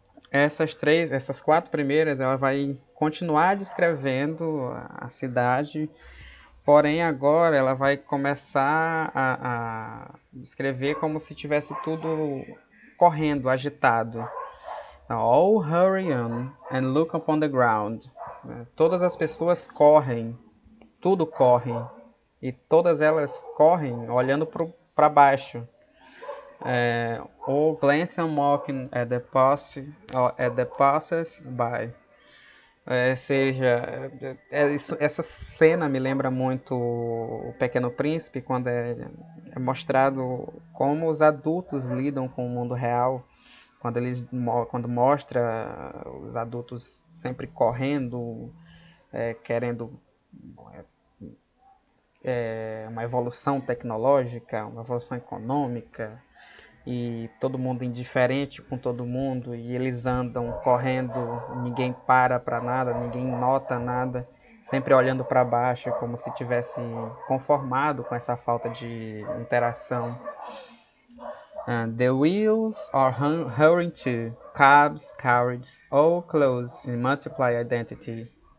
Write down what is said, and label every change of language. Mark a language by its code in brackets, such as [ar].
[pt] Essas 4 primeiras, ela vai continuar descrevendo a cidade Porém, agora ela vai começar a descrever como se tivesse tudo correndo, agitado. [en] Now, all hurry on and look upon the ground. [pt] Todas as pessoas correm, tudo corre, e todas elas correm olhando para baixo. [en] Or glance and mocking at the passers-by. [pt] Essa cena me lembra muito o Pequeno Príncipe, quando é mostrado como os adultos lidam com o mundo real, quando mostra os adultos sempre correndo, querendo uma evolução tecnológica, uma evolução econômica, e todo mundo indiferente com todo mundo, e eles andam correndo, ninguém para nada, ninguém nota nada, sempre olhando para baixo como se tivesse conformado com essa falta de interação. [en] The wheels are hurrying too, cabs, carriages, all closed in multiplied identity.